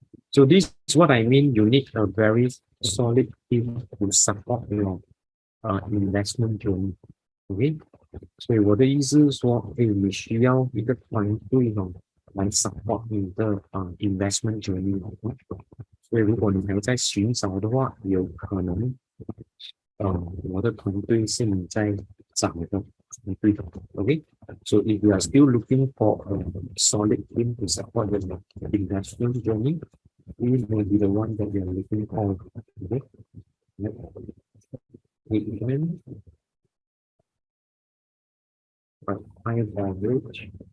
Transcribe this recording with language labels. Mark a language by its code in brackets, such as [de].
[en] So this is what I mean. You need a very solid team to support your investment journey. [zh] OK， 所以我的意思是说，你需要一个团队来 [en] support [zh] 你的 [en] investment journey。 [zh] 所以如果你还在寻找的话，有可能我的团队是你在找的。 [en] Okay, so if you are still looking for a solid team to support the investment journey, we may be the one that you are looking for. Okay, again, higher average.